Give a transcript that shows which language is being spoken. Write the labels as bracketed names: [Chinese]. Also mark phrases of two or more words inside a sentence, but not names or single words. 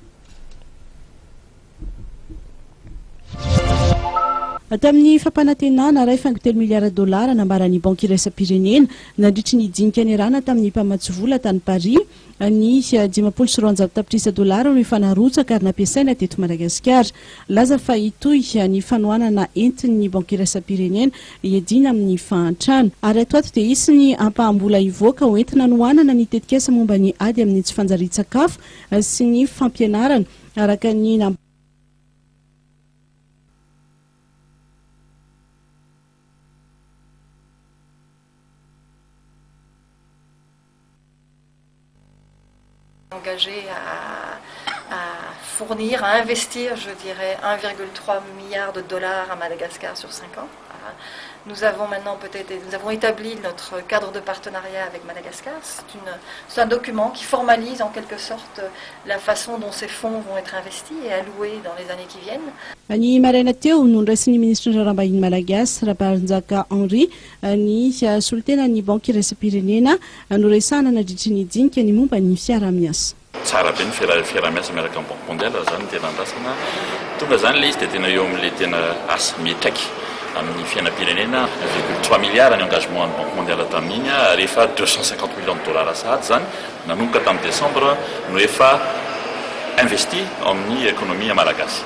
[Malagasy] Tamin'ny fampanantenana iray faingo 3 miliara dolara nambaran'ny banky iray isam-pirenena nandritry ny dinika ianarana tamin'ny mpamatsy vola tany Paris ny 500 tapitrisa dolara no efa narotsaka ary nampiasaina teto Madagasikara. Laza fa itoy ny fanohanana entin'ny banky iray isam-pirenena iadina amin'ny fahantrano ary ato ato dia isy ny ampaham-bola ivoaka ho entina nohanana ny tetikasa momba ny ady amin'ny tsy fanjarian-tsakafo sy ny fampianarana araka ny [French] engagé à fournir, à investir, je dirais, 1,3 milliard de dollars à Madagascar sur 5 ans. Nous avons maintenant nous avons établi notre cadre de partenariat avec Madagascar. C'est un document qui formalise en quelque sorte la façon dont ces fonds vont être investis et alloués dans les années qui viennent. [Malagasy] Ny maraina teo no niraisin'ny ministra ny rarambahiny malagasy Rabarinjaka Henry ny solitenan'ny banky iray isam-pirenena no resahana nandritry ny dinika ny momba ny fiaramiasa. Tsara be ny fiaramiasa miaraka amin'ny [French] banque mondiale [Malagasy] zany tena andrasana tonga zany le izy dia tena eo amin'le tena asa mietraiky amin'ny fiainam-pirenena 1,3 milliard ny engagement ny [French] banque mondiale [Malagasy] tamin'iny rehefa 250 [French] millions de dollars [Malagasy] sahady zany nanomboka tamin'ny décembre no efa investi amin'ny économie malagasy.